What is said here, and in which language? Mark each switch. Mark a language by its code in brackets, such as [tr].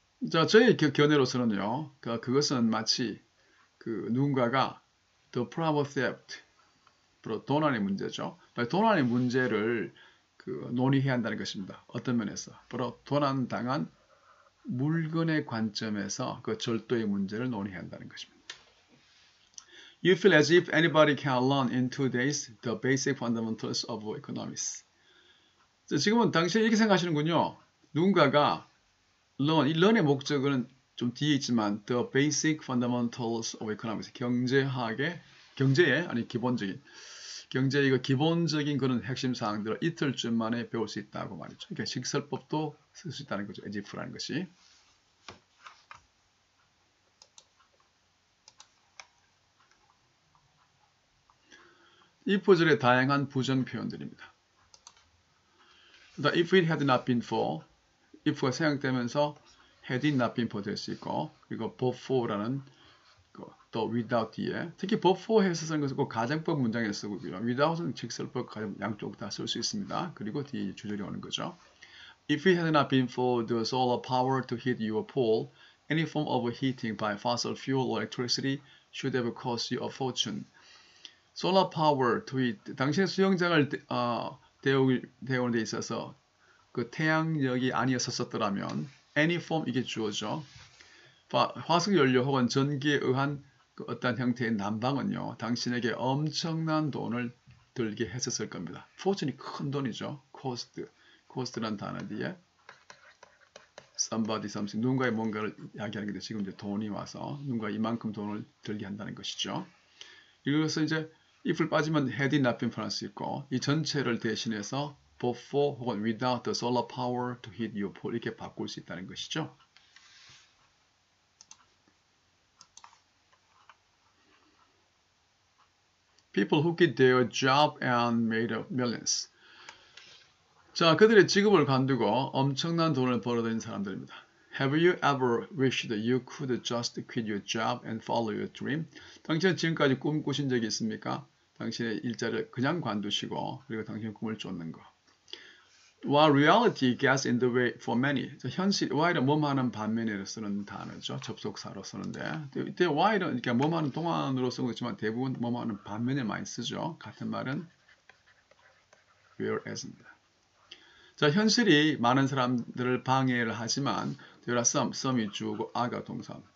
[ko] 자, 저의 견해로서는요, 그것은 마치 누군가가 [en] the problem of theft, [ko] 도난의 문제죠. 도난의 문제를 논의해야 한다는 것입니다. 어떤 면에서? 바로 도난당한 물건의 관점에서 그 절도의 문제를 논의해야 한다는 것입니다. [en] You feel as if anybody can learn in 2 days the basic fundamentals of economics. [ko] 지금은 당신이 이렇게 생각하시는군요. 누군가가 learn, 이 learn의 목적은 좀 뒤에 있지만 [en] the basic fundamentals of economics, [ko] 경제의 아니 기본적인 경제의 그 기본적인 그런 핵심 사항들을 이틀쯤 만에 배울 수 있다고 말이죠. 그러니까 식설법도 쓸 수 있다는 거죠. as if라는 것이. 이 포절의 다양한 부정 표현들입니다. [en] if it had not been for, [ko] if가 사용되면서 [en] had it not been for [ko] 될 수 있고, 그리고 but for라는 또 without 뒤에, 특히 but for 해서 쓰는 것은 꼭 가정법 문장에 쓰고요. without은 직설법 양쪽 다 쓸 수 있습니다. 그리고 뒤에 주절이 오는 거죠. [en] If it had not been for the solar power to heat your pool, any form of heating by fossil fuel or electricity should have cost you a fortune. solar power to heat, [ko] 당신의 수영장을 데우는 데 있어서 그 태양력이 아니었었더라면 any form 이게 주어죠. 화석연료 혹은 전기에 의한 그 어떤 형태의 난방은요, 당신에게 엄청난 돈을 들게 했었을 겁니다. fortune이 큰 돈이죠. cost라는 단어 뒤에 somebody something 누군가의 뭔가를 이야기하는 건데 지금 이제 돈이 와서 누군가 이만큼 돈을 들게 한다는 것이죠. 이것서 이제 if를 빠지면 [en] had it not been [ko] 플러스 수 있고 이 전체를 대신해서 before 혹은 [en] without the solar power to hit your pole [ko] 이렇게 바꿀 수 있다는 것이죠. [en] People who quit their job and made millions. [ko] 자, 그들의 직업을 관두고 엄청난 돈을 벌어들인 사람들입니다. [en] Have you ever wished you could just quit your job and follow your dream? [ko] 당신은 지금까지 꿈 꾸신 적이 있습니까? 당신의 일자리를 그냥 관두시고 그리고 당신의 꿈을 쫓는 거. [en] While reality gets in the way for many. [ko] 현실, while은 뭐뭐하는 반면에 쓰는 단어죠. 접속사로 쓰는데 이때 while은 이렇게 뭐뭐하는 동안으로 쓰고 있지만 대부분 뭐뭐하는 반면에 많이 쓰죠. 같은 말은 whereas입니다. 자, 현실이 많은 사람들을 방해를 하지만 [en] there are some [ko] 이 주어고 are가 동사.